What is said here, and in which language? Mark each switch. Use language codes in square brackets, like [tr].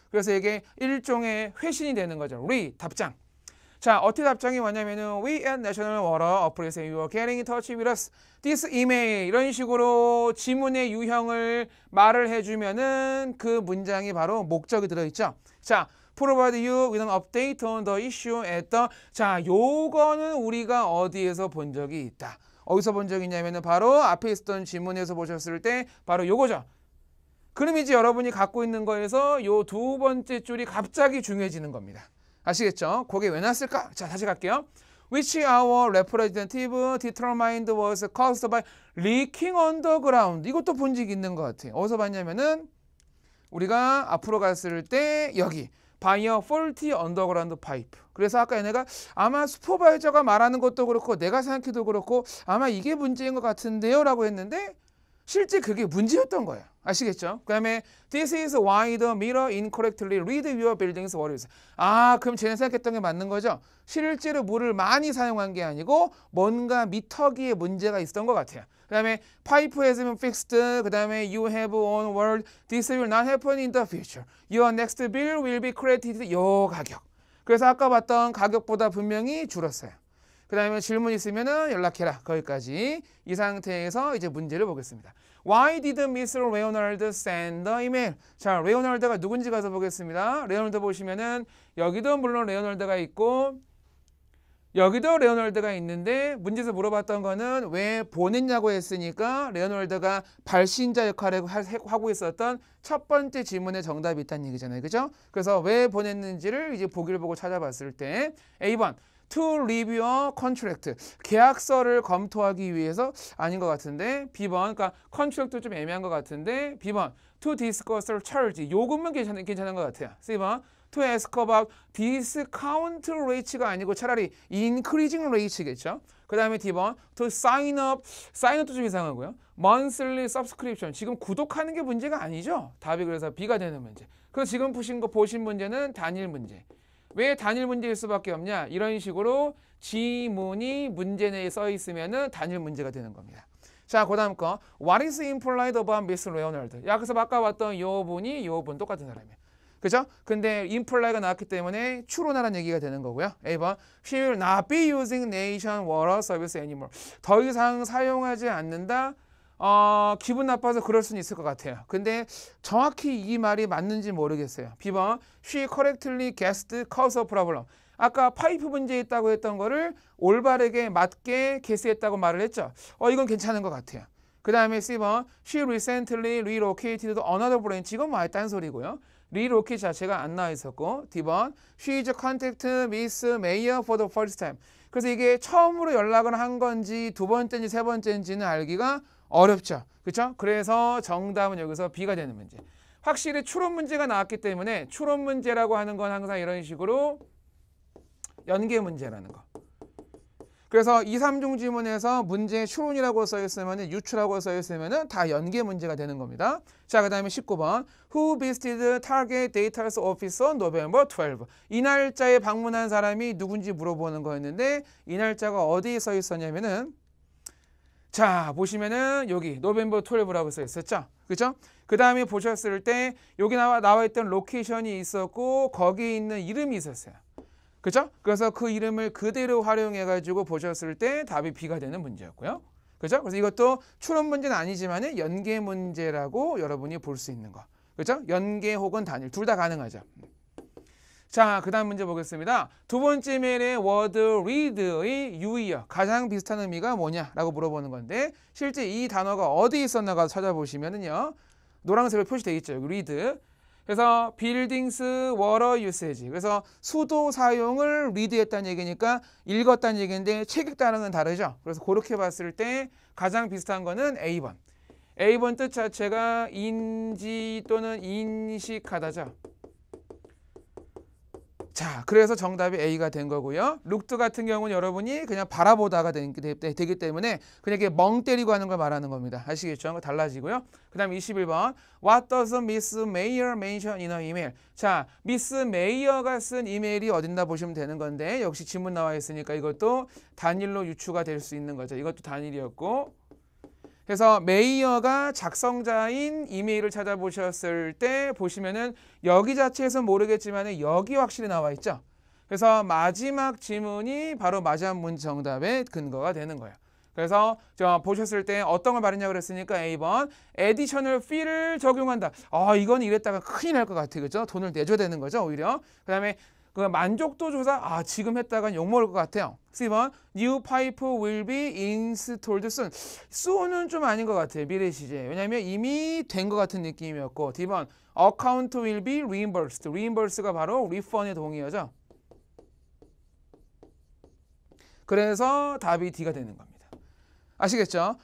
[ko] 그래서 이게 일종의 회신이 되는 거죠. 답장. 자, 어떻게 답장이 왔냐면은 [en] We at National Water appreciate you getting in touch with us. This email. [ko] 이런 식으로 지문의 유형을 말을 해주면은 그 문장이 바로 목적이 들어있죠. [en] 자, provide you with an update on the issue at the. [ko] 자, 요거는 우리가 어디에서 본 적이 있다. 어디서 본 적이 있냐면은 바로 앞에 있었던 지문에서 보셨을 때 바로 요거죠. 그럼 이제 여러분이 갖고 있는 거에서 요 두 번째 줄이 갑자기 중요해지는 겁니다. 아시겠죠? 그게 왜 났을까? 자, 다시 갈게요. [en] Which our representative determined was caused by leaking underground. [ko] 이것도 본 적이 있는 것 같아요. 어디서 봤냐면은 우리가 앞으로 갔을 때 여기 [en] by a faulty underground pipe. [ko] 그래서 아까 얘네가 아마 슈퍼바이저가 말하는 것도 그렇고 내가 생각해도 그렇고 아마 이게 문제인 것 같은데요 라고 했는데 실제 그게 문제였던 거예요. 아시겠죠? 그 다음에 [en] This is why the mirror incorrectly read your building's walls. [ko] 아, 그럼 쟤네 생각했던 게 맞는 거죠? 실제로 물을 많이 사용한 게 아니고 뭔가 미터기에 문제가 있었던 것 같아요. 그 다음에 [en] pipe has been fixed. 그 다음에 you have on word. This will not happen in the future. Your next bill will be credited. [ko] 요 가격. 그래서 아까 봤던 가격보다 분명히 줄었어요. 그 다음에 질문 있으면은 연락해라. 거기까지. 이 상태에서 이제 문제를 보겠습니다. [en] Why did Mr. Leonard send the email? [ko] 자, 레오널드가 누군지 가서 보겠습니다. 레오널드 보시면은 여기도 물론 레오널드가 있고 여기도 레오널드가 있는데 문제에서 물어봤던 거는 왜 보냈냐고 했으니까 레오널드가 발신자 역할을 하고 있었던 첫 번째 질문에 정답이 있다는 얘기잖아요. 그죠? 그래서 왜 보냈는지를 이제 보기를 보고 찾아봤을 때 A번 [en] to review a contract. [ko] 계약서를 검토하기 위해서 아닌 것 같은데 B번 그러니까 contract 좀 애매한 것 같은데 B번 [en] to discuss charge. [ko] 요금은 괜찮은 것 같아요. C번 [en] to ask about discount rates [ko] 가 아니고 차라리 increasing rates겠죠. 그 다음에 D번 [en] to sign up [ko] 도 좀 이상하고요. [en] monthly subscription. [ko] 지금 구독하는 게 문제가 아니죠. 답이 그래서 B가 되는 문제. 그래서 지금 보신 문제는 단일 문제. 왜 단일 문제일 수밖에 없냐? 이런 식으로 지문이 문제 내에 써 있으면은 단일 문제가 되는 겁니다. 자, 그 다음 거. [en] What is implied about Miss Leonard? [ko] 야, 그래서 아까 봤던 요 분 똑같은 사람이에요. 그죠? 근데 imply가 나왔기 때문에 추론하라는 얘기가 되는 거고요. [en] A번 She will not be using nation water service anymore. [ko] 더 이상 사용하지 않는다. 기분 나빠서 그럴 수는 있을 것 같아요. 근데 정확히 이 말이 맞는지 모르겠어요. [en] B번 She correctly guessed cause of problem. [ko] 아까 파이프 문제 있다고 했던 거를 올바르게 맞게 개수했다고 말을 했죠. 이건 괜찮은 것 같아요. [en] 그 다음에 C번 She recently relocated to another branch. [ko] 이건 뭐 딴 소리고요. relocate 자체가 안 나와 있었고 D번 [en] She is contact Miss Mayer for the first time. [ko] 그래서 이게 처음으로 연락을 한 건지 두 번째인지 세 번째인지는 알기가 어렵죠. 그렇죠? 그래서 정답은 여기서 B가 되는 문제. 확실히 추론 문제가 나왔기 때문에 추론 문제라고 하는 건 항상 이런 식으로 연계 문제라는 거. 그래서 2, 3중 지문에서 문제 추론이라고 써있으면 유추라고 써있으면 다 연계 문제가 되는 겁니다. 자, 그 다음에 19번 [en] Who visited Target Data Office on November 12? [ko] 이 날짜에 방문한 사람이 누군지 물어보는 거였는데 이 날짜가 어디에 써 있었냐면은 자, 보시면은 여기 노벰버 12라고 써 있었죠. 그죠? 그 다음에 보셨을 때 여기 나와 있던 로케이션이 있었고 거기에 있는 이름이 있었어요. 그죠? 그래서 그 이름을 그대로 활용해 가지고 보셨을 때 답이 B가 되는 문제였고요. 그죠? 그래서 이것도 추론 문제는 아니지만 연계 문제라고 여러분이 볼 수 있는 거. 그죠? 연계 혹은 단일 둘 다 가능하죠. 자, 그 다음 문제 보겠습니다. 두 번째 메일의 word read의 유의어 가장 비슷한 의미가 뭐냐라고 물어보는 건데 실제 이 단어가 어디 있었나가 찾아보시면은요. 노란색으로 표시되어 있죠. 여기 read. 그래서 buildings water usage. 그래서 수도 사용을 리드했다는 얘기니까 읽었다는 얘기인데 책 읽다는 건 다르죠. 그래서 그렇게 봤을 때 가장 비슷한 거는 A번. A번 뜻 자체가 인지 또는 인식하다죠. 자, 그래서 정답이 A가 된 거고요. 룩드 같은 경우는 여러분이 그냥 바라보다가 되기 때문에 그냥 이렇게 멍 때리고 하는 걸 말하는 겁니다. 아시겠죠? 달라지고요. [en] 그 다음 21번 What does Miss Mayer mention in her email? [ko] 자, 미스 메이어가 쓴 이메일이 어딘가 보시면 되는 건데 역시 지문 나와 있으니까 이것도 단일로 유추가 될 수 있는 거죠. 이것도 단일이었고 그래서 메이어가 작성자인 이메일을 찾아보셨을 때 보시면은 여기 자체에서 모르겠지만 여기 확실히 나와 있죠. 그래서 마지막 지문이 바로 마지막 문제 정답의 근거가 되는 거예요. 그래서 보셨을 때 어떤 걸 말했냐고 그랬으니까 A번 additional fee를 적용한다. 이건 이랬다가 큰일 날 것 같아. 그죠? 돈을 내줘야 되는 거죠, 오히려. 그 다음에 그 만족도 조사 지금 했다간 욕먹을 것 같아요. [en] C번 New pipe will be installed soon. [ko] soon은 좀 아닌 것 같아요. 미래 시제. 왜냐하면 이미 된 것 같은 느낌이었고 D번 [en] account will be reimbursed. [ko] reimburse가 바로 refund의 동의어죠. 그래서 답이 D가 되는 겁니다. 아시겠죠?